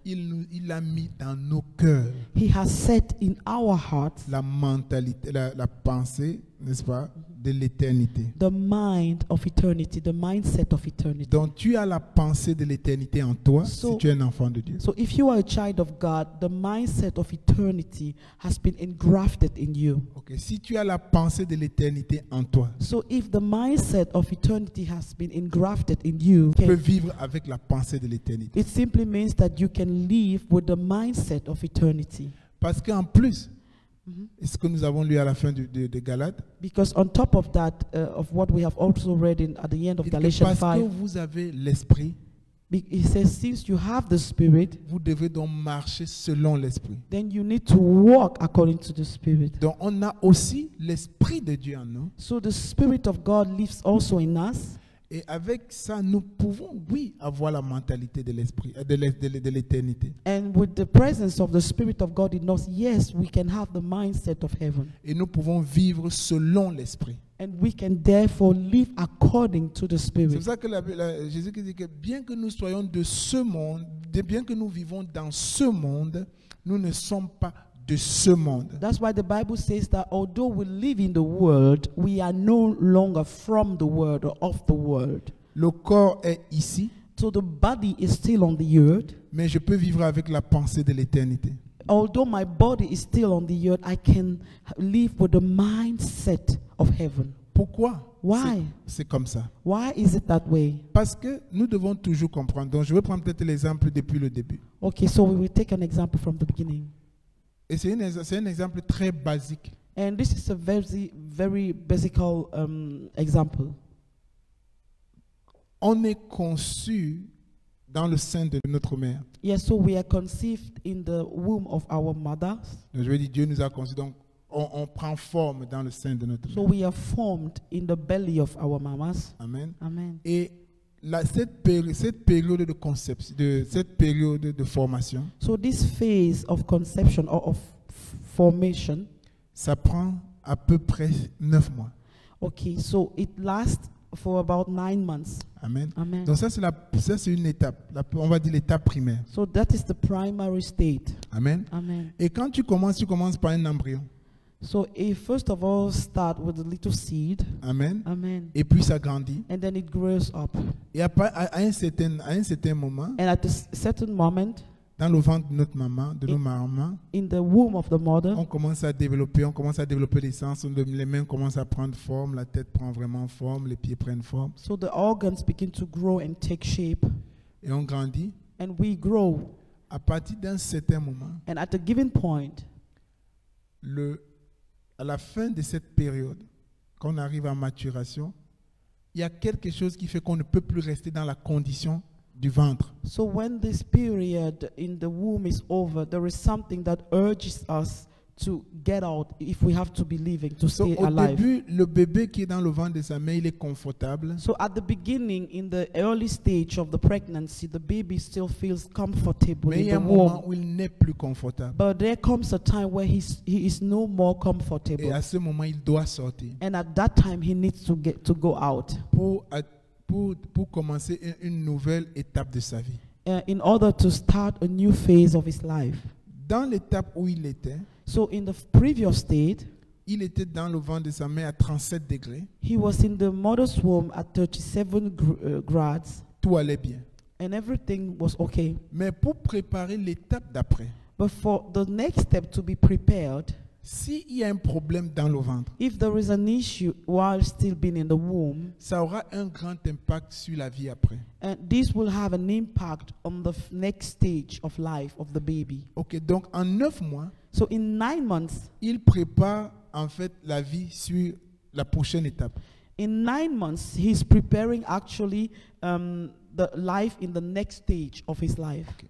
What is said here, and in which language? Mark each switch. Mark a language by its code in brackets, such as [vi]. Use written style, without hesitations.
[fr] il a mis dans nos cœurs [en] he has set in our hearts [fr] la mentalité, la pensée, n'est-ce pas, de l'éternité. [en] the mind of eternity, the mindset of eternity. [fr] Donc tu as la pensée de l'éternité en toi [en] So- [fr] si tu es un enfant de Dieu. [en] So if you are a child of God, the mindset of eternity has been engrafted in you. [fr] Ok, si tu as la pensée de l'éternité en toi, [en] So if the mindset of eternity has been engrafted in you, [fr] tu peux vivre avec la pensée de l'éternité. [en] it simply means that you can live with the mindset of eternity. [fr] Parce qu'en plus, ce que nous avons lu à la fin de Galates, [en] Because on top of that, of what we have also read at the end of [fr] il dit que [en] Galatians [fr] parce que [en] 5, [fr] vous avez l'esprit, [en] he says, since you have the Spirit, [fr] vous devez donc marcher selon l'esprit. [en] then you need to walk according to the Spirit. [fr] Donc on a aussi l'esprit de Dieu en nous. [en] So the Spirit of God lives also in us. [fr] Et avec ça, nous pouvons, oui, avoir la mentalité de l'esprit, de l'éternité. [en] And with the presence of the Spirit of God in us, yes, we can have the mindset of heaven. [fr] Et nous pouvons vivre selon l'esprit. [en] And we can therefore live according to the [fr] C'est pour [en] Spirit. [fr] ça que Jésus dit que bien que nous soyons de ce monde, bien que nous vivons dans ce monde, nous ne sommes pas de ce monde. [en] That's why the Bible says that although we live in the world, we are no longer from the world or of the world. [fr] Le corps est ici, [en] So the body is still on the earth. [fr] mais je peux vivre avec la pensée de l'éternité. [en] Although my body is still on the earth, I can live with the mindset of heaven. [fr] Pourquoi? [en] Why? [fr] C'est comme ça. [en] Why is it that way? [fr] Parce que nous devons toujours comprendre. Donc je vais prendre peut-être l'exemple depuis le début. [en] Okay, so we will take an example from the beginning. [fr] Et c'est un exemple très basique. [en] And this is a very, very basic example. [fr] On est conçu dans le sein de notre mère. [en] Yes, so we are conceived in the womb of our mothers. [fr] Donc je veux dire, Dieu nous a conçus. Donc on prend forme dans le sein de notre [en] So [fr] mère. [en] we are formed in the belly of our mamas. [fr] Amen. [en] Amen. [fr] Et cette période de conception, cette période de formation, [en] So this phase of conception or of formation, [fr] ça prend à peu près 9 mois. [en] okay, so it lasts for about 9 months. [fr] Amen. [en] Amen. [fr] Donc ça c'est une étape. On va dire l'étape primaire. [en] So that is the primary state. [fr] Amen. [en] Amen. [fr] Et quand tu commences par un embryon. [en] So first of all, start with a little seed. [fr] Amen. [en] Amen. [fr] Et puis ça grandit. [en] And then it grows up. [fr] Et après, à un certain moment, [en] And at a certain moment, [fr] dans le ventre de notre maman, de nos mamans, [en] in the womb of the mother, [fr] on commence à développer les sens, les mains commencent à prendre forme, la tête prend vraiment forme, les pieds prennent forme, [en] so the organs begin to grow and take shape, [fr] et on grandit. [en] and we grow. [fr] À partir d'un certain moment, [en] And at a given point, [fr] à la fin de cette période, quand on arrive à maturation, il y a quelque chose qui fait qu'on ne peut plus rester dans la condition du ventre. [en] so when this period in the womb is over, there is something that urges us to get out if we have to be living, to So, stay [fr] au [en] alive. [fr] début, le bébé qui est dans le ventre de sa mère, il est confortable. [en] So at the beginning, in the early stage of the pregnancy, the baby still feels comfortable [fr] Mais il [en] in [fr] y a [en] the [fr] un moment [en] womb. [fr] où il n'est plus confortable. [en] But there comes a time where he is no more [fr] Et [en] comfortable. [fr] à ce moment, il doit sortir [en] And at that time, he needs to go out [fr] pour commencer une nouvelle étape de sa vie. [en] in order to start a new phase of his life. [fr] Dans l'étape où il était, [en] So in the previous state, [fr] il était dans le ventre de sa mère à 37 degrés. [en] he was in the mother's womb at 37 grads, [fr] Tout allait bien. [en] and everything was okay. [fr] Mais pour préparer l'étape d'après, [en] But for the next step to be prepared, [fr] s'il y a un problème dans le ventre, [en] if there is an issue while still being in the womb, [fr] ça aura un grand impact sur la vie après. [en] and this will have an impact on the next stage of life of the baby. [fr] Ok, donc en 9 mois, [en] So in 9 months, [fr] il prépare en fait la vie sur la prochaine étape. [en] in 9 months, he's preparing actually the life in the next stage of his life.